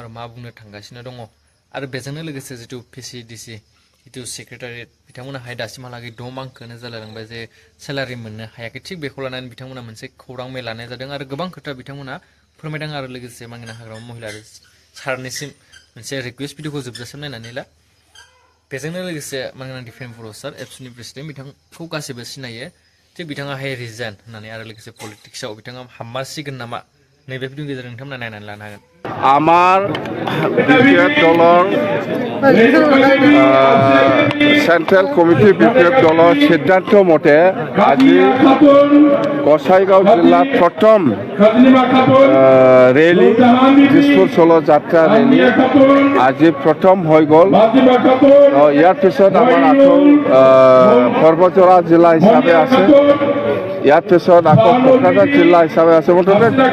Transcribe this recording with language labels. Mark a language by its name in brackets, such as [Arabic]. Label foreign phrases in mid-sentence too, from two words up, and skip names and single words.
[Bodo] आरो मा बुंनो थांगासिनो दङ आरो बेजोंनो लोगोसे जितु पिसिडिसि जितु सेक्रेटारियेट बिथांमोनाहाय दासिमहालागै 6 मांखोनो जालांबाय जे सेलारि मोननो हायाखै थिग बेखौ लानानै बिथांमोना मोनसे खौरां मेल लानाय जादों आरो गोबां खोथा बिथांमोना फोरमायदों आरो लोगोसे मानगोनां हाग्रामा महिलारि सारनिसिम मोनसे रिक्वेस्ट भिडिअखौ जोबजासिम नायनानै ला बेजोंनो लोगोसे मानगोनां दिफेन बर' सार एबसुनि प्रेसिडेन्ट बिथांखौ गासैबो सिनायो थिग बिथाङाहाय रिजाइन होननानै आरो लोगोसे पलिटिक्सआव बिथाङा हाममारसिगोन नामा नैबे भिडिअनि गेजेरजों नोंथांमोना नायनानै लानो हागोन [Assamese] আমাৰ বিপিএফ দলৰ চেণ্ট্ৰেল কমিটি বিপিএফ দলৰ সিদ্ধান্ত মতে আজি গোসাইগাঁও জিলাৰ প্ৰথম ৰেলী দিছপুৰ চলো যাত্ৰা ৰেলী আজি প্ৰথম হৈ গ'ল ইয়াৰ পিছত আমাৰ আকৌ পৰ্বতৰা জিলা হিচাপে আছে ইয়াৰ পিছত আকৌ কোকৰাঝাৰ জিলা হিচাপে আছে মুঠতে